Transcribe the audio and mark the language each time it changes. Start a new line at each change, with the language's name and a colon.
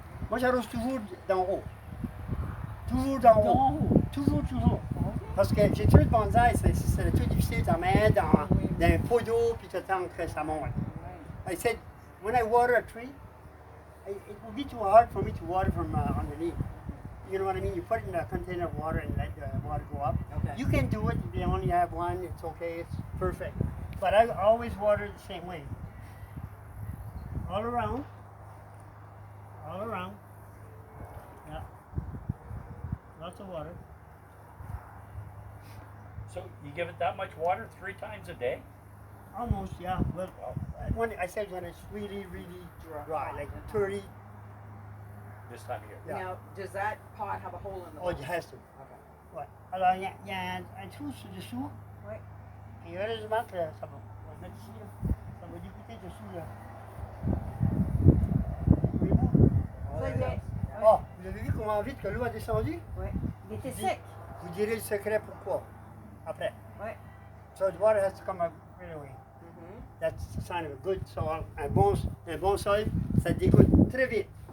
French: Moi, j'arrose toujours d'en haut. Toujours d'en D'en haut. haut. Toujours. Parce que j'ai tué le bonsaï, c'est tout difficile d'en mettre dans un pot d'eau puis t'attends que ça monte.
English: I said, when I water a tree, it would be too hard for me to water from underneath. You know what I mean? You put it in a container of water and let the water go up. Okay. You can do it if you only have one. It's okay. It's perfect. But I always water the same way. All around. All around. Yeah. Lots of water. So you give it that much water 3 times a day? Almost, yeah. Well, I said when it's really, really dry, like 30. This time of year. Yeah. Now, does that pot have a hole in the Oh, bottom? it has to. Okay.
French: Ouais. Alors, il y a un trou dessous. Oui. Et heureusement que ça va. On va le mettre ici, là. Ça va dégoûter dessous, là. Voyez-vous? Ça y est. Oh, vous avez vu comment vite que l'eau a descendu? Ouais. Il était sec. Vous direz le secret pourquoi. Après. Ouais.
English: So the water has to come up right away. Mhm. That's the sign of a good soil.
French: Un bon sol, ça dégoûte très vite.